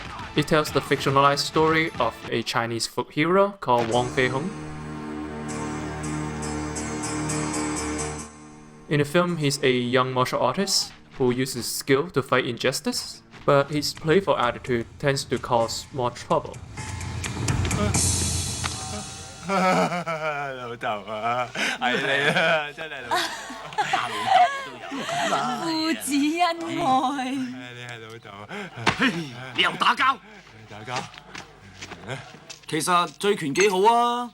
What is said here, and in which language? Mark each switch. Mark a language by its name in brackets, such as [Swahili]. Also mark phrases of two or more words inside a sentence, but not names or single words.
[English] It tells the fictionalized story of a Chinese folk hero called Wong Fei Hung. In the film, he's a young martial artist who uses skill to fight injustice, but his playful attitude tends to cause more trouble. [Cantonese] 老豆啊，係你啊，真係老豆，大老豆都有。父子恩愛。你係老豆啊！你又打交？打交。其實醉拳幾好啊！